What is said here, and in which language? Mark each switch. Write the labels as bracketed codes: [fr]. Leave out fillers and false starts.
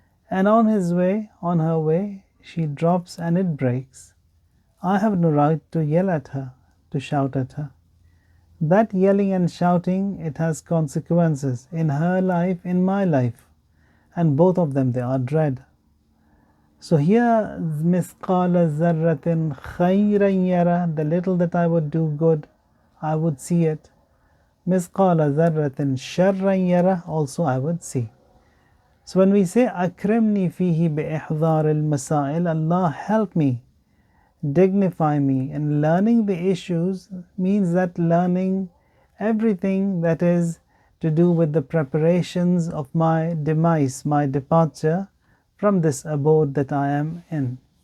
[en] And on his way, on her way, she drops and it breaks. I have no right to yell at her, to shout at her. That yelling and shouting, it has consequences in her life, in my life. And both of them, they are dread. So here, [ar] مِثْقَالَ ذَرَّةٍ خَيْرًا يَرَى. [en] The little that I would do good, I would see it. [ar] مِثْقَالَ ذَرَّةٍ شَرًّا يَرَى. [en] Also I would see. So when we say [ar] أَكْرِمْنِي فِيهِ بِإِحْضَارِ الْمَسَائِلِ, [en] Allah help me, dignify me in learning the issues, means that learning everything that is to do with the preparations of my demise, my departure from this abode that I am in.